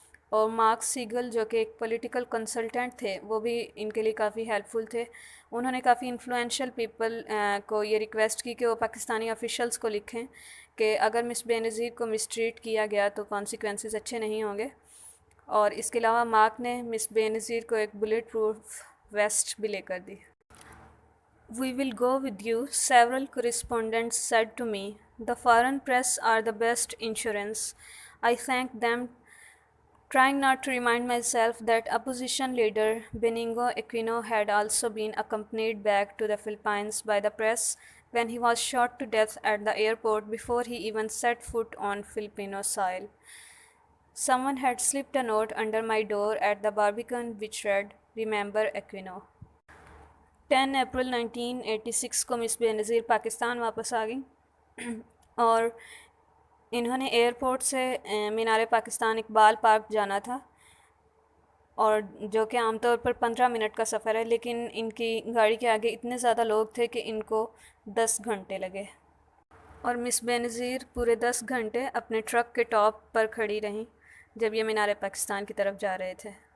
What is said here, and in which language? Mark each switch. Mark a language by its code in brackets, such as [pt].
[ur] اور مارک سیگل جو کہ ایک پولیٹیکل کنسلٹنٹ تھے، وہ بھی ان کے لیے کافی ہیلپ فل تھے۔ انہوں نے کافی انفلوئنشل پیپل کو یہ ریکویسٹ کی کہ وہ پاکستانی آفیشلز کو لکھیں کہ اگر مس بے نظیر کو مسٹریٹ کیا گیا تو کانسیکوینسز اچھے نہیں ہوں گے۔ اور اس کے علاوہ مارک نے مس بے نظیر کو ایک بلیٹ پروف ویسٹ بھی لے کر دی۔ [en] We will go with you, several correspondents said to me. The foreign press are the best insurance. I thanked them, trying not to remind myself that opposition leader Benigno Aquino had also been accompanied back to the Philippines by the press when he was shot to death at the airport before he even set foot on Filipino soil. Someone had slipped a note under my door at the Barbican which read, "Remember Aquino." [ur] 10 April 1986 کو مس بے نظیر پاکستان واپس آ گئیں، اور انہوں نے airport سے مینار Pakistan Iqbal park جانا تھا، اور جو کہ عام طور پر 15 منٹ کا سفر ہے، لیکن ان کی گاڑی کے آگے اتنے زیادہ لوگ تھے کہ ان کو 10 گھنٹے لگے، اور مس بے نظیر پورے 10 گھنٹے اپنے ٹرک کے ٹاپ پر کھڑی رہیں جب یہ مینار پاکستان کی طرف جا رہے تھے۔